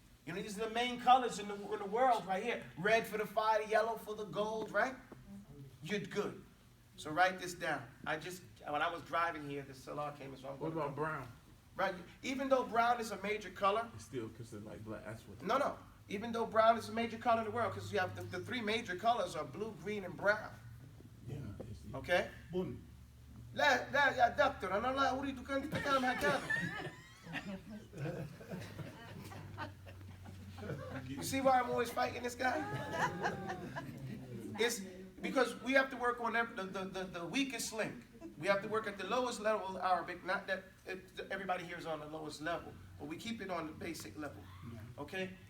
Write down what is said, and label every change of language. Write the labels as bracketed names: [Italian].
[English] You know, these are the main colors in the world right here. Red for the fire, yellow for the gold, right? You're good. So write this down. When I was driving here, the Salah came as well. What about brown? Right. Even though brown is a major color. It's still considered like black. That's what. No. Even though brown is a major color in the world, because you have the 3 major colors are blue, green, and brown. Yeah. Okay? Bun. [Arabic] لا يا دكتور أنا لا أريد أن تتكلم هكذا. [English] You see why I'm always fighting this guy? It's because we have to work on the weakest link. We have to work at the lowest level of Arabic. Not that everybody here is on the lowest level, but we keep it on the basic level. Okay?